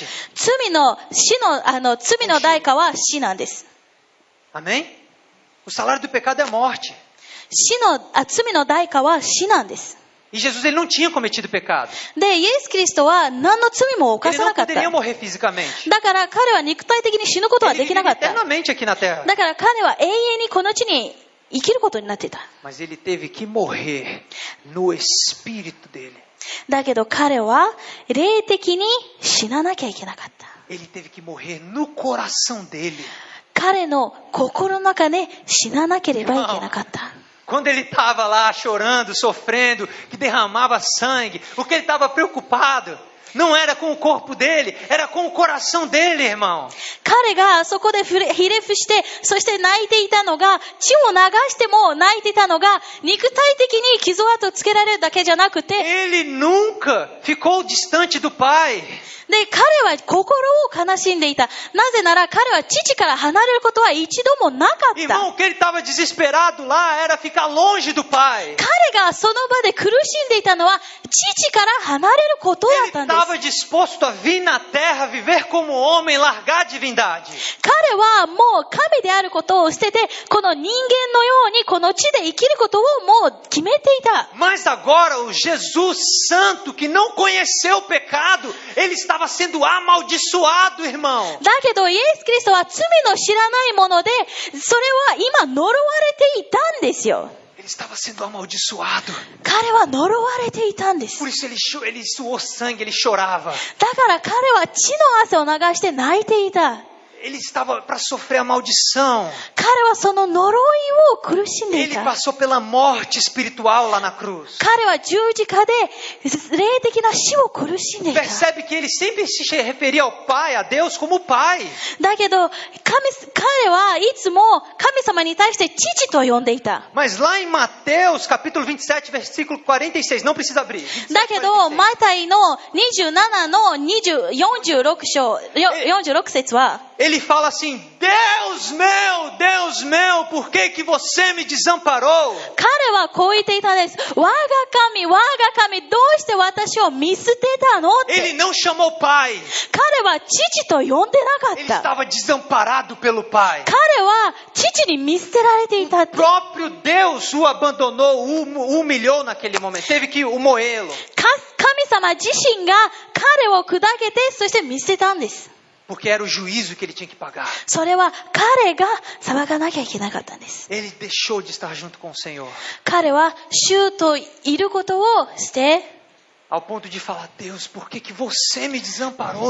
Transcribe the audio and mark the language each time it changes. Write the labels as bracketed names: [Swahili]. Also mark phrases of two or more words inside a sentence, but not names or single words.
[Japanese] 罪の代価は死なんです。 [Portuguese] Amém? O salário do pecado é a morte. [Japanese] 罪の代価は死なんです。 [Portuguese] E Jesus ele não tinha cometido pecado. [Japanese] で、イエス・キリストは何の罪も犯 [Portuguese] Ele [Japanese] さ [Portuguese] não [Japanese] なかった。 [Portuguese] poderia morrer fisicamente. [Japanese] だから彼は肉体的に死ぬことは [Portuguese] Ele [Japanese] できなか [Portuguese] viveria [Japanese] った。 [Portuguese] eternamente aqui na terra. [Japanese] だから彼は永遠にこの地に生きることになっていた。 [Portuguese] Mas ele teve que morrer no espírito dele. [Japanese] だけど彼は霊的に死ななきゃいけなかった。 [Portuguese] Ele teve que morrer no coração dele. [Japanese] 彼の心の中で死ななければいけなかった。 [Portuguese] Quando ele estava lá chorando, sofrendo, que derramava sangue, o que ele estava preocupado não era com o corpo dele, era com o coração dele, irmão. [Japanese] 彼がそこでひれ伏して、そして泣いていたのが、血を流しても泣いていたのが、肉体的に傷跡をつけられるだけじゃなくて、 [Portuguese] Ele nunca ficou distante do Pai. [Japanese] で、彼は心を悲しんでいた。なぜなら彼は父から離れることは一度もなかった。 [Portuguese] Irmão, o que ele estava desesperado lá era ficar longe do Pai. [Japanese] 彼がその場で苦しんでいたのは、父から離れることだ [Portuguese] Ele [Japanese] ったんです。 [Portuguese] estava disposto a vir na terra, viver como homem, largar a divindade. [Japanese] 彼はもう神であることを捨てて、この人間のようにこの地で生きることをもう決めていた。 [Portuguese] Mas agora o Jesus Santo, que não conheceu o pecado, ele estava sendo amaldiçoado, irmão. [Japanese] だけどイエス・キリストは罪の知らないもので、それは今呪われていたんですよ。 [Portuguese] Ele estava sendo amaldiçoado. [Japanese] 彼は呪われていたんです。 [Portuguese] Por isso ele suou sangue, ele chorava. [Japanese] だから彼は血の汗を流して泣いていた。 [Portuguese] Ele estava para sofrer a maldição. [Japanese] 彼はその呪いを苦しんでい [Portuguese] Ele [Japanese] た。 [Portuguese] passou pela morte espiritual lá na cruz. [Japanese] 彼は十字架で霊的な死を苦しんでいた。 [Portuguese] Percebe que ele sempre se referia ao Pai, a Deus, como Pai. [Japanese] だけど彼はいつも神様に対して父と呼んでいた。 [Portuguese] Mas lá em Mateus, capítulo 27, versículo 46, não precisa abrir. [Japanese] だけど、マタイの27の46節は、 [Portuguese] Ele fala assim: Deus meu, por que você me desamparou? [Japanese] 彼はこう言っていたんです。我が神、どうして私を見捨てたのって。 [Portuguese] Ele não chamou Pai. [Japanese] 彼は父と呼んでなか [Portuguese] Ele [Japanese] った。 [Portuguese] estava desamparado pelo Pai. [Japanese] 彼は父に見捨てられていたっ [Portuguese] O [Japanese] て。 [Portuguese] próprio Deus o abandonou, o humilhou naquele momento. Teve que moê-lo. [Japanese] 神様自身が彼を砕けて、そして見捨てたんです。 [Portuguese] Porque era o juízo que ele tinha que pagar. [Japanese] それは彼が裁かなきゃいけなかったんです。 [Portuguese] Ele deixou de estar junto com o Senhor. [Japanese] 彼は主といることをして、 [Portuguese] Ao ponto de falar: Deus, por que você me desamparou?